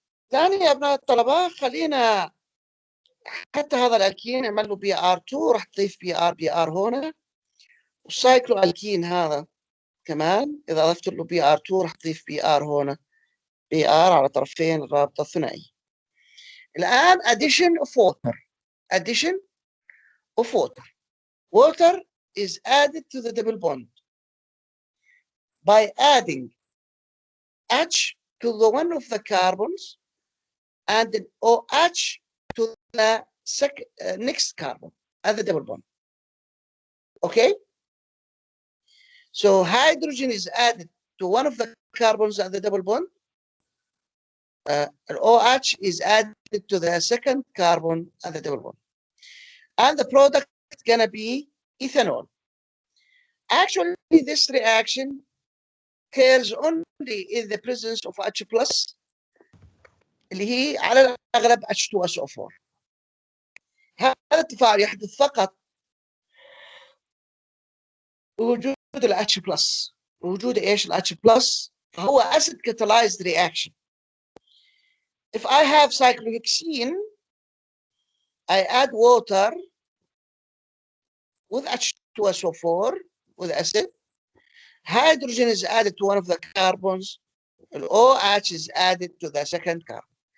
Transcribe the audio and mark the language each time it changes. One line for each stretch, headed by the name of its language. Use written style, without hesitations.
Arabic: ثاني يا ابناء الطلبة خلينا حتى هذا الالكين نعمل له BR2 راح تضيف BR هنا، والسايكلو الكين هذا كمان اذا اضفت له BR2 راح تضيف BR هنا، BR على طرفين الرابطة الثنائية.
English: الآن addition of water. Water is added to the double bond by adding H to the one of the carbons and an OH to the next carbon at the double bond. Okay? So hydrogen is added to one of the carbons at the double bond. OH is added to the second carbon at the double bond. And the product is going to be ethanol. Actually, this reaction occurs only in the presence of H+,
Arabic: اللي هي على الأغلب
English: H2SO4.
Arabic: هذا التفاعل يحدث فقط بوجود ال H+. وجود ايش ال H+؟ فهو
English: acid catalyzed reaction. If I have cyclohexene, I add water with H2SO4 with acid. Hydrogen is added to one of the carbons. OH is added to the second carbon.